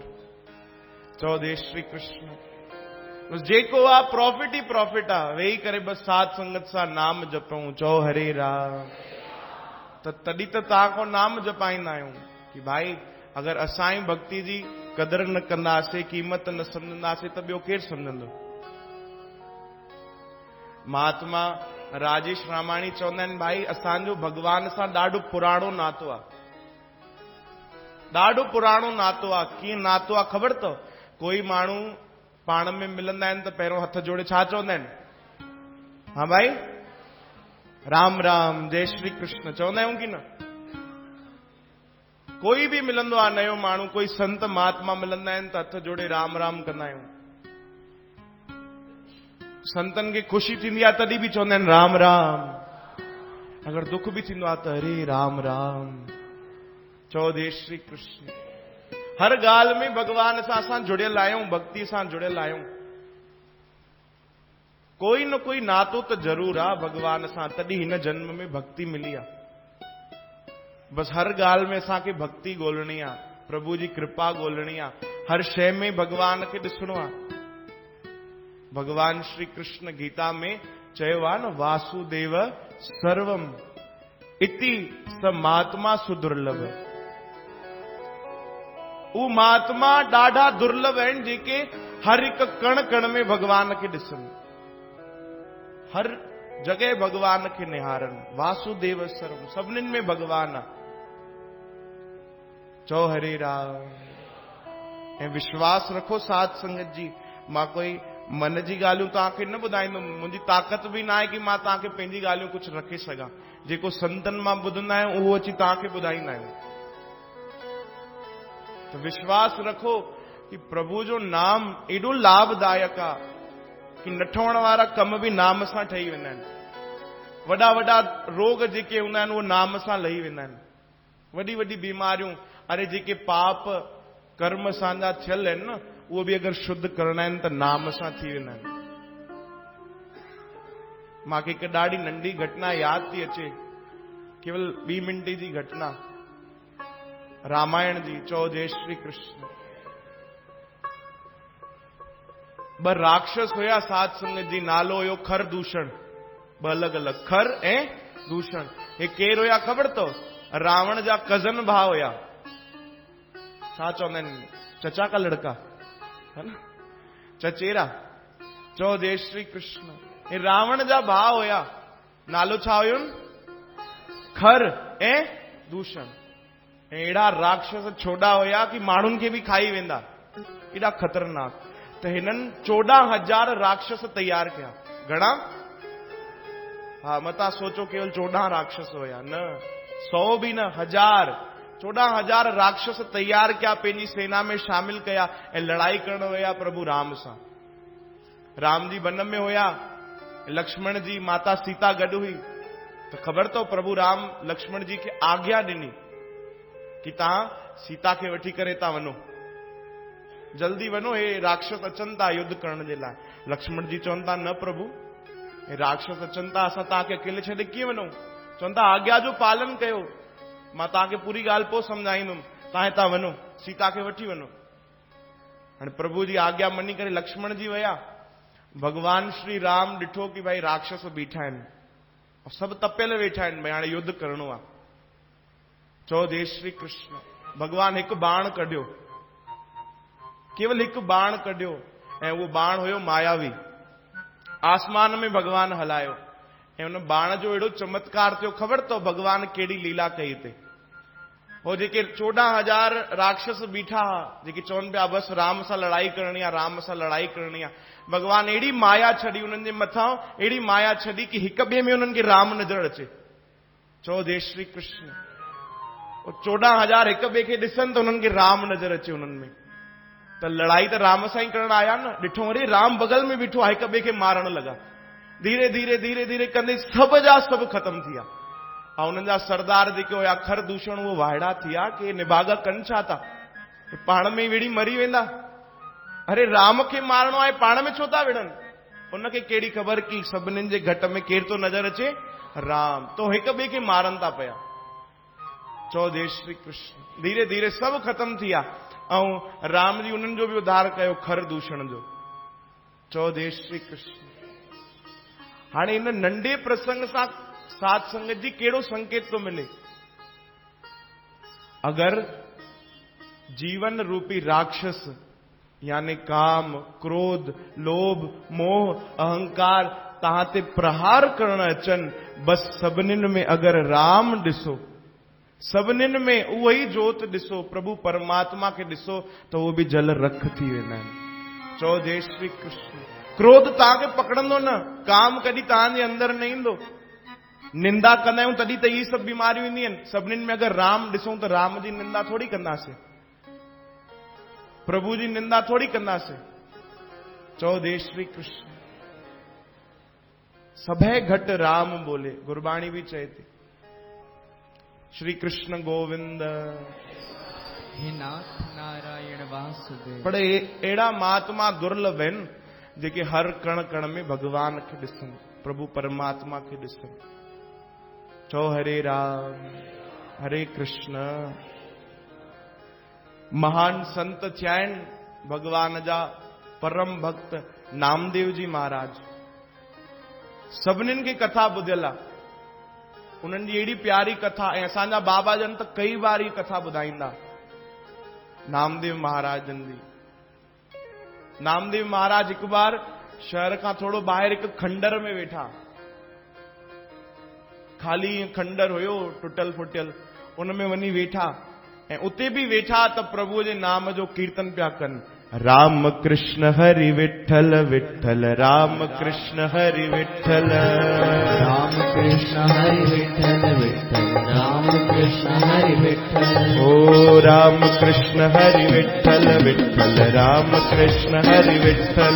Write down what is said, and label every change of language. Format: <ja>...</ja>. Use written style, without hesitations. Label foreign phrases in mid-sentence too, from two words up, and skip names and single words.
<sd>चओ जय श्री कृष्ण। बस जेको आहे प्रॉफिट ई प्रॉफिट आहे वेही करे बस साध संगत सां नाम जपूं चओ हरे राम त तॾहिं त तव्हां खां नाम जपाईंदा आहियूं कि भाई अगर असां ई भक्ति जी कदर न कंदासीं क़ीमत न सम्झंदासीं त ॿियो केरु सम्झंदो। महात्मा राजेश रामाणी चवंदा आहिनि भाई असांजो भगवान सां ॾाढो पुराणो नातो आहे ॾाढो पुराणो नातो आहे। कीअं नातो आहे ख़बर अथव कोई माण्हू पाण में मिलंदा आहिनि त पहिरियों हथ जोड़े छा चवंदा आहिनि हा भाई राम राम जय श्री कृष्ण चवंदा आहियूं कि न। कोई बि मिलंदो आहे नयो माण्हू कोई संत महात्मा मिलंदा आहिनि त हथ जोड़े राम राम कंदा आहियूं। संतनि खे ख़ुशी थींदी आहे तॾहिं बि चवंदा आहिनि राम राम। अगर दुख बि थींदो आहे त हरे राम राम। चओ जय श्री कृष्ण। हर ॻाल्हि में भगवान सां असां जुड़ियल आहियूं भक्ति सां जुड़ियल आहियूं। कोई न कोई नातो त ज़रूर आहे भगवान सां तॾहिं हिन जन्म में भक्ति मिली आहे। बस हर ॻाल्हि में असांखे भक्ति ॻोल्हणी आहे प्रभु जी कृपा ॻोल्हणी आहे हर शइ में भगवान खे ॾिसणो आहे। भगवान श्री कृष्ण गीता में चयो आहे न</sd> <sa>वासुदेव सर्वम इति स महात्मा सुदुर्लभ।</sa> <sd>उ महात्मा ॾाढा दुर्लभ आहिनि जेके हर हिकु कण कण में भगवान खे ॾिसनि हर जगह भगवान खे निहारनि।</sd> <sa>वासुदेव सर्वम</sa> <sd>सभिनीनि में भगवान आहे। चओ हरे राम। ऐं विश्वास रखो साध संगत जी मां कोई मन जी ॻाल्हियूं तव्हांखे न ॿुधाईंदुमि मुंहिंजी ताक़त बि न आहे कि मां तव्हांखे पंहिंजी ॻाल्हियूं कुझु रखे सघां। जेको संतनि मां ॿुधंदा आहियूं उहो अची तव्हांखे ॿुधाईंदा आहियूं। तो विश्वास रखो कि प्रभु जो नाम एॾो लाभदायक आहे कि न ठहण वारा कम बि नाम सां ठही वेंदा आहिनि। वॾा वॾा रोग जेके हूंदा आहिनि उहे नाम सां लही वेंदा आहिनि। वॾी वॾी बीमारियूं अरे जेके पाप कर्म असांजा थियल आहिनि न उहे बि अगरि शुद्ध करणा आहिनि त नाम सां थी वेंदा आहिनि। मूंखे हिकु ॾाढी नंढी घटना यादि थी अचे, केवल 2 मिंट जी घटना, रामायण जी। चओ जय श्री कृष्ण। 2 राक्षस हुया साध संगत जी, नालो हुयो खर दूषण। 2 अलॻि अलॻि, खर ऐं दूषण। हे केर हुया ख़बर अथव? रावण जा कज़न भाउ हुया। छा चवंदा आहिनि,</sd> <hi>चचा का लड़का, है न, चचेरा।</hi> <sd>चओ जय श्री कृष्ण। हे रावण जा भाउ हुया। नालो छा हुयुनि? खर ऐं दूषण। अहिड़ा राक्षस छोड़ा हुया कि माण्हुनि खे बि खाई वेंदा, एॾा ख़तरनाक। त हिननि 14,000 राक्षस तैयार कया। घणा? हा, मता सोचो केवल 14 राक्षस हुया, न 100 बि न, 1000। 14,000 राक्षस तैयार कया, पंहिंजी सेना में शामिल कया ऐं लड़ाई करण विया प्रभु राम सां। राम जी वन में हुया, लक्ष्मण जी माता सीता गॾु हुई। त ख़बर अथव प्रभु राम लक्ष्मण जी खे आज्ञा ॾिनी कि तव्हां सीता खे वठी करे था वञो, जल्दी वञो, हे राक्षस अचनि था युद्ध करण जे लाइ। लक्ष्मण जी चवनि था, न प्रभु, हे राक्षस अचनि था, असां तव्हांखे अकेले छॾे कीअं वञूं? चवनि था आज्ञा जो पालन कयो, मां तव्हांखे पूरी ॻाल्हि पोइ सम्झाईंदुमि, तव्हां हितां वञो, सीता खे वठी वञो। हाणे प्रभु जी आज्ञा मञी करे लक्ष्मण जी विया। भगवान श्री राम ॾिठो कि भाई राक्षस बीठा आहिनि, सभु तपियल वेठा आहिनि, भई हाणे युद्ध करणो आहे। चओ जय श्री कृष्ण। भगवान हिकु बाण कढियो, केवल हिकु बाण कढियो, ऐं उहो बाण हुयो मायावी। आसमान में भगवान हलायो ऐं उन बाण जो अहिड़ो चमत्कार थियो। ख़बर अथव भगवान कहिड़ी लीला कई हिते? हो जेके 14,000 राक्षस बीठा हा, जेके चवनि पिया बसि राम सां लड़ाई करणी आहे, राम सां लड़ाई करणी आहे, भगवान अहिड़ी माया छॾी उन्हनि जे मथां, अहिड़ी माया छॾी कि हिक ॿिए में उन्हनि खे राम नज़र अचे। चओ जय श्री कृष्ण। 14,000 हिक ॿिए खे ॾिसनि त उन्हनि खे राम नज़र अचे उन्हनि में। त लड़ाई त राम सां ई करण आया न। ॾिठो अरे राम बगल में बीठो आहे, हिक ॿिए खे मारण लॻा। धीरे धीरे धीरे धीरे कंदे सभ जा सभु ख़तम थी विया। ऐं उन्हनि जा सरदार जेके हुया खर दूषण, उहो वाइड़ा थी विया कि निभागा कनि छा था, पाण में ई विड़ी मरी वेंदा। अरे राम खे मारणो आहे, पाण में छो था विड़नि? उनखे कहिड़ी ख़बर कि सभिनीनि जे घट में केर थो नज़र अचे? राम। तो हिक ॿिए खे मारनि था पिया। चओ जय श्री कृष्ण। धीरे धीरे सभु ख़तम थी विया ऐं राम जी उन्हनि जो बि उद्धार कयो, खर दूषण जो। चओ जय श्री कृष्ण। हाणे इन नंढे प्रसंग सां साध संगत जी कहिड़ो संकेत थो मिले? अगर जीवन रूपी राक्षस यानी काम, क्रोध, लोभ, मोह, अहंकार तव्हां ते प्रहार करण अचनि, बस सभिनीनि में अगर राम ॾिसो, सभिनीनि में उहो ई जोत ॾिसो, प्रभु परमात्मा खे ॾिसो, त उहो बि जल रख थी वेंदा आहिनि। चओ जय श्री कृष्ण। क्रोध तव्हांखे पकड़ंदो न, काम कॾहिं तव्हांजे अंदर न ईंदो। निंदा कंदा आहियूं तॾहिं त इहे सभु बीमारियूं ईंदियूं आहिनि। सभिनीनि में अगर राम ॾिसूं त राम जी निंदा थोड़ी कंदासीं, प्रभु जी निंदा थोड़ी कंदासीं। चओ जय श्री कृष्ण। सभे घट राम बोले, गुरबाणी भी चए थी, श्री कृष्ण गोविंद हे नाथ नारायण वासुदेव। पर अहिड़ा महात्मा दुर्लभ आहिनि जेके हर कण कण में भगवान खे ॾिसनि, प्रभु परमात्मा खे ॾिसनि। चओ हरे राम हरे कृष्ण। महान संत थिया आहिनि भगवान जा परम भक्त नामदेव जी महाराज। सभिनीनि खे कथा ॿुधियल आहे, उन्हनि जी अहिड़ी प्यारी कथा। ऐं असांजा बाबा जन त कई बार ही कथा ॿुधाईंदा नामदेव महाराज जन जी। नामदेव महाराज हिकु बार शहर खां थोड़ो ॿाहिरि हिकु खंडर में वेठा, खाली खंडर हुयो टुटल फुटियल, उन में वञी वेठा ऐं उते बि वेठा त प्रभुअ जे नाम जो कीर्तन पिया कनि। राम कृष्ण हरि विठल विठल, राम कृष्ण हरि विठल, राम कृष्ण हरि विठल विठल, राम कृष्ण हरि विठल। ओ राम कृष्ण हरि विठल विठल, राम कृष्ण हरि विठल,</sd>